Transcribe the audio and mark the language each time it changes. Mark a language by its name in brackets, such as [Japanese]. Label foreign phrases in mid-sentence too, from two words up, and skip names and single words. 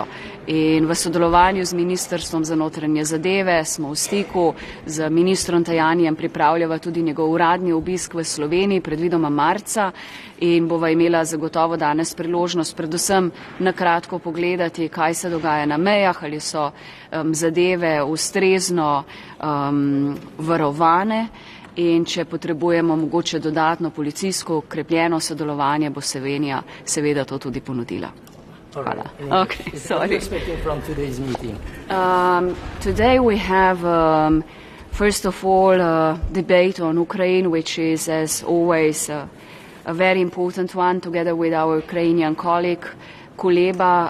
[Slovenian] In v sodelovanju z Ministrstvom za notranje zadeve smo v stiku, z ministrom Tajanjem pripravljava tudi njegov uradni obisk v Sloveniji, predvidoma marca, in bova imela zagotovo danes priložnost predvsem na kratko pogledati, kaj se dogaja na mejah, ali so zadeve ustrezno varovane. In če potrebujemo mogoče dodatno policijsko ukrepljeno sodelovanje, bo Slovenija seveda to tudi ponudila. Hvala. [English] Okay, sorry. Today we have, first of all, a debate on Ukraine, which is, as always, a very important one, together with our Ukrainian colleague, Kuleba.